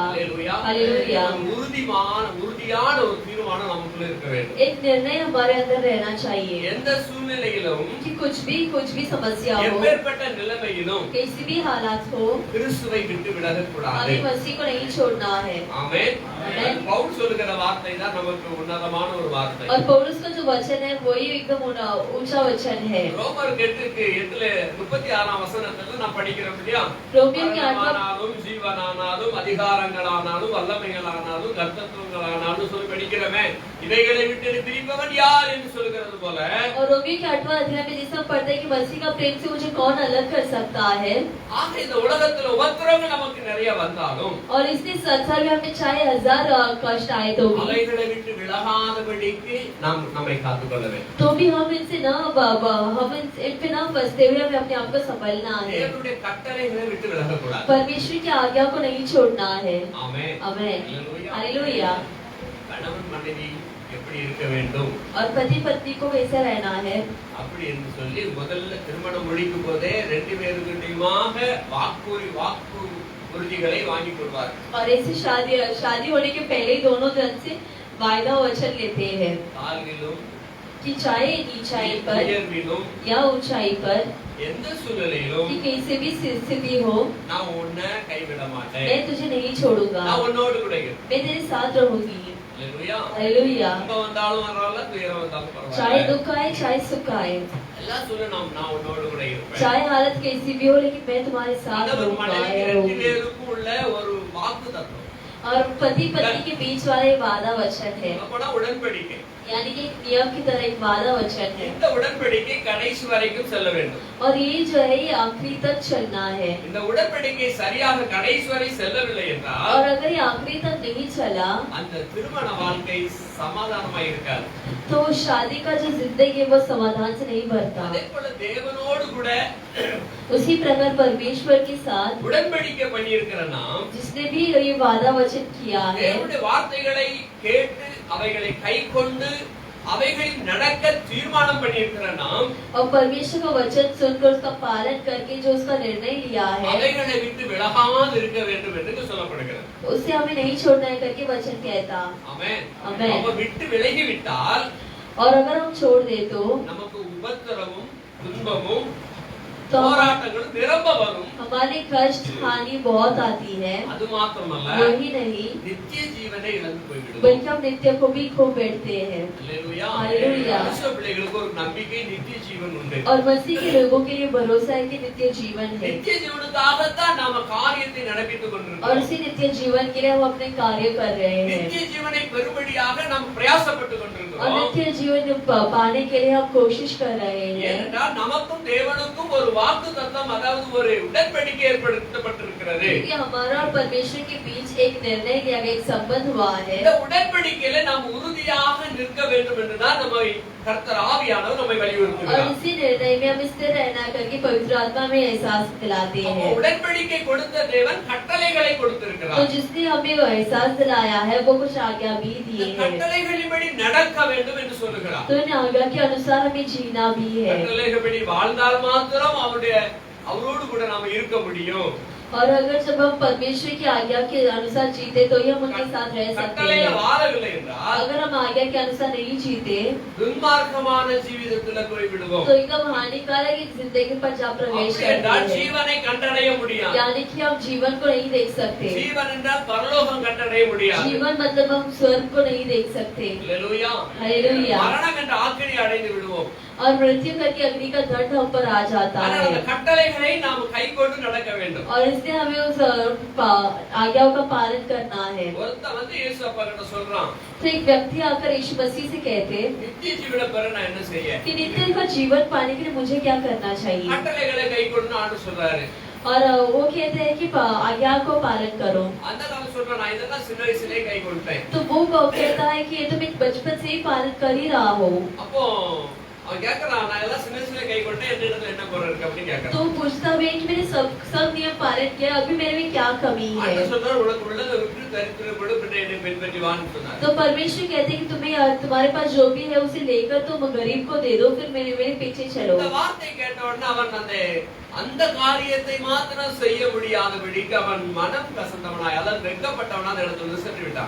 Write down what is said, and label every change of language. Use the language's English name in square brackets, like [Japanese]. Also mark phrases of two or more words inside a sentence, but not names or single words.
[Tamil] ஹalleluya. [Hindi] हालेलुया। [Tamil] உறுதியான ஒரு தீர்மானம் நமக்குள்ள இருக்க வேண்டும். [Hindi] एक निर्णय हमारे अंदर रहना चाहिए [Tamil] எந்த சூழ்நிலையிலும் [Hindi] कि कुछ भी समस्या हो, [Tamil] எப்பேற்பட்ட நிலைமையிலும் [Hindi] कैसी भी हालात हो, [Tamil] கிறிஸ்துவை விட்டு விலக கூடாது. [Hindi] हमें मसीह को नहीं छोड़ना है। [Tamil] ஆமென். ஆமென். பவுல் சொல்லுகிற வார்த்தை தான் நமக்கு உன்னதமான ஒரு வார்த்தை. [Hindi] और पौलुस का जो वचन है वही एकदम ऊंचा वचन है। [Tamil] ரோமர் 8:36 வசனத்துல நான் படிக்கிறேன் இல்லையா? [Hindi] ரோமியர் के 8 [Tamil] ஆனாலும் ஜீவனானாலும் அதிகாரங்களானாலும் வல்லமைகளானாலும் கர்த்தத்துவங்களானாலும் சொல்லி படிக்கிறமே, இவைகளை விட்டு பிரிப்பவன் யார் என்று சொல்கிறது போல, [Hindi] और रोमियो के 8वां अध्याय में जिसमें पढ़ते हैं कि मसीह का प्रेम से मुझे कौन अलग कर सकता है। [Tamil] ஆக இந்த உலகத்துல உபத்திரவங்கள் நமக்கு நிறைய வந்தாலும் [Hindi] और इसलिए संसार में हमें चाहे 1000 कष्ट आए तो भी [Tamil] அவைகளை விட்டு விலகாதபடிக்கு நாம் நம்மை காத்துக்கொள்ள வேண்டும். [Hindi] तो भी हम इन पे ना फंसते हुए हमें अपने आप को संभालना है। [Tamil] தேவனுடைய கட்டளைகளை விட்டு விலகக்கூடாது. [Hindi] परमेश्वर की आज्ञा को नहीं छोड़ना है। [Tamil] ஆமென். [Hindi] आमेन। [Tamil] ஹalleluya. [Hindi] हालेलुया। [Tamil] கணவன் மனைவி எப்படி இருக்க வேண்டும் [Hindi] और पति पत्नी को कैसा रहना है, [Tamil] அப்படி என்று சொல்லி முதல்ல திருமணம் முடிக்கும் போதே ரெண்டு பேருக்கிட்டையுமாக வாக்கு உறுதிகளை வாங்கி கொள்வார். [Hindi] और ऐसे शादी होने के पहले ही दोनों जन से वायदा वचन लेते हैं [Tamil] தாழ்விலும் [Hindi] कि चाहे नीचाई पर [Tamil] உயர்விலும் [Hindi] या ऊंचाई पर, [Tamil] எந்த சூழ்நிலையிலும் [Hindi] कि कैसे भी स्थिति हो, [Tamil] நான் உன்னை கைவிட மாட்டேன், [Hindi] मैं तुझे नहीं छोड़ूंगा, [Tamil] நான் உன்னோடு கூட இருப்பேன். [Hindi] मैं तेरे साथ रहूंगी। [Tamil] ஹalleluya. [Hindi] हालेलुया। [Tamil] துன்பம் வந்தாலும் பரவாயில்ல, துயரம் வந்தாலும் [Hindi] चाहे [Tamil] பரவாயில்ல, [Hindi] दुख आए चाहे सुख आए, [Tamil] எல்லா சூழ்நிலையும் நான் உன்னோடு கூட இருப்பேன். [Hindi] चाहे हालत कैसी भी हो, लेकिन मैं तुम्हारे साथ [Tamil] கணவன் [Hindi] रहूंगा [Tamil] மனைவி [Hindi] या [Tamil] ரெண்டு [Hindi] रहूंगी। [Tamil] பேருக்கும் உள்ள ஒரு வாக்கு தத்துவம், [Hindi] और पति पत्नी के बीच वाला ये वादा वचन है, [Tamil] அப்பனா உடன்படிக்கை. [Hindi] यानी कि एक नियम की तरह एक वादा वचन है। [Tamil] இந்த உடன்படிக்கை கடைசி வரைக்கும் செல்ல வேண்டும். [Hindi] और ये जो है ये आखिरी तक चलना है। [Tamil] இந்த உடன்படிக்கை சரியாக கடைசி வரை செல்லவில்லை என்றால் [Hindi] और अगर ये आखिरी तक नहीं चला [Tamil] அந்த திருமண வாழ்க்கை சமாதானமா இருக்காது. [Hindi] तो शादी का जो जिंदगी है वो समाधान से नहीं भरता। [Tamil] அதே போல தேவனோடு கூட [Hindi] उसी प्रकार परमेश्वर के साथ [Tamil] உடன்படிக்கை பண்ணி இருக்கிற நாம் [Hindi] जिसने भी ये वादा वचन किया है, [Tamil] தேவனுடைய வார்த்தைகளை கேட்டு அவைகளை கைக்கொண்டு அவைகளில் நடக்க தீர்மானம் பண்ணி இருக்கிற நாம் [Hindi] और परमेश्वर का वचन सुनकर उसका पालन करके जो उसका निर्णय लिया है [Tamil] அவைகளை விட்டு விலகாமல் இருக்க வேண்டும் என்று சொல்லப்படுகிறது. [Hindi] उसे हमें नहीं छोड़ना है करके वचन कहता। [Tamil] ஆமென். ஆமென். அப்ப விட்டு விலகி விட்டால் [Hindi] और अगर हम छोड़ दे तो [Tamil] நமக்கு உபத்திரமும் துன்பமும் [Hindi] तो [Tamil] போராட்டங்களும் நிரம்ப வரும். [Hindi] हमारे कष्ट हानि बहुत आती है। [Tamil] அது மாத்திரமல்ல, [Hindi] वही नहीं [Tamil] நித்திய ஜீவனை இழந்து போய்விடுவோம். [Hindi] बल्कि हम नित्य को भी खो बैठते हैं। [Tamil] அல்லேலூயா. [Hindi] हालेलुया। [Tamil] கிறிஸ்தவ பிள்ளைகளுக்கு ஒரு நம்பிக்கை, நித்திய ஜீவன் உண்டு. [Hindi] और मसीह के लोगों के लिए भरोसा है कि नित्य जीवन है। [Tamil] நித்திய ஜீவனுக்காகத்தான் நாம காரியத்தை நடப்பித்துக் [Hindi] और [Tamil] கொண்டிருக்கிறோம். [Hindi] उसी नित्य जीवन के लिए हम अपने कार्य कर रहे हैं। [Tamil] நித்திய ஜீவனை பெறும்படியாக நாம் பிரயாசப்பட்டு [Hindi] और [Tamil] கொண்டிருக்கிறோம். [Hindi] नित्य जीवन पाने के लिए हम कोशिश कर रहे हैं। [Tamil] ஏனென்றால் நமக்கும் தேவனுக்கும் ஒரு வாக்கு தத்தம், அதாவது ஒரு உடன்படிக்கை ஏற்படுத்தப்பட்டிருக்கிறது. [Hindi] क्योंकि हमारा और परमेश्वर के बीच एक निर्णय लिया गया, एक संबंध हुआ है। [Tamil] இந்த உடன்படிக்கையில நாம் உறுதியாக நிற்க வேண்டும் என்றுதான் நம்மை கர்த்தர் ஆவியானவர் நம்மை [Hindi] और [Tamil] வலியுறுத்துகிறார். [Hindi] इसी निर्णय में हम स्थिर रहना करके पवित्र आत्मा में एहसास दिलाते [Tamil] அப்போ [Hindi] हैं। [Tamil] உடன்படிக்கை கொடுத்த தேவன் கட்டளைகளை [Hindi] तो [Tamil] கொடுத்திருக்கிறார். [Hindi] जिसने हमें वो एहसास दिलाया है वो कुछ आज्ञा भी [Tamil] இந்த [Hindi] दिए हैं। [Tamil] கட்டளைகளின்படி நடக்க வேண்டும் என்று சொல்லுகிறார். [Hindi] तो इन आज्ञा के अनुसार हमें जीना भी है। [Tamil] கட்டளைகளின்படி வாழ்ந்தால் மாத்திரம் அவரோடு கூட நாம இருக்க முடியும். [Hindi] और अगर जब हम परमेश्वर की आज्ञा के अनुसार जीते तो ही हम उनके साथ रह सकते [Tamil] கட்டளையில [Hindi] हैं। [Tamil] வாழவில்லை என்றால் [Hindi] अगर हम आज्ञा के अनुसार नहीं जीते [Tamil] துன்மார்க்கமான ஜீவிதத்துல போய் விடுவோம். [Hindi] तो एकदम हानिकारक एक जिंदगी पर जा प्रवेश [Tamil] அப்படி என்றால் [Hindi] करते हैं। [Tamil] ஜீவனை கண்டடைய முடியாது. [Hindi] यानी कि हम जीवन को नहीं देख सकते। [Tamil] ஜீவன் என்றால் பரலோகம் கண்டடைய முடியாது. [Hindi] जीवन मतलब हम स्वर्ग को नहीं देख सकते। [Tamil] அல்லேலூயா. [Hindi] हालेलुया। [Tamil] மரணம் என்ற ஆக்கினை அடைந்து விடுவோம். [Hindi] और मृत्यु करके अग्नि का दंड हम पर आ जाता [Tamil] ஆனால் அந்த [Hindi] है। [Tamil] கட்டளைகளை நாம் கைக்கொண்டு நடக்க வேண்டும். [Hindi] और इसलिए हमें उस आज्ञाओं का पालन करना है। [Tamil] ஒருத்தன் வந்து இயேசு அப்பா கிட்ட சொல்றான், [Hindi] तो एक व्यक्ति आकर यीशु मसीह से कहते [Tamil] நித்திய ஜீவனை பெற நான் என்ன செய்ய? [Hindi] कि नित्य का जीवन पाने के लिए मुझे क्या करना चाहिए। [Tamil] கட்டளைகளை கைக்கொண்டு ஆண்டு சொல்றாரு. [Hindi] और वो कहते हैं कि आज्ञा को पालन करो। [Tamil] அந்த காலம் சொல்றான், நான் இதெல்லாம் சின்ன வயசுலயே கைக்கொண்டேன். [Hindi] तो वो कहता है कि ये तुम एक बचपन से ही पालन कर ही रहा हो। [Tamil] அப்போ அவன் கேக்குறான், நான் எல்லாம் சின்ன சின்ன கை கொண்டேன், என்னிடத்துல என்ன குறை இருக்கு அப்படின்னு கேக்குறான். [Hindi] तो पूछता भी है कि मैंने सब नियम पालन किया, अभी मेरे में क्या कमी है? [Tamil] ஆண்டவர் சொல்றார், உனக்கு உள்ளதை விட்டு தரித்திரப்படு, பின்ன என்னை பின்பற்றி வான்னு சொன்னார். [Hindi] तो परमेश्वर कहते हैं कि तुम्हारे पास जो भी है उसे लेकर तुम गरीब को दे दो, फिर मेरे पीछे चलो। [Tamil] இந்த வார்த்தை கேட்ட உடனே அவன் அந்த காரியத்தை மாத்திரம் செய்ய முடியாதபடிக்கு அவன் மனம் கசந்தவனாய், அதாவது வெட்கப்பட்டவனா அந்த இடத்துல இருந்து சென்று விட்டான்.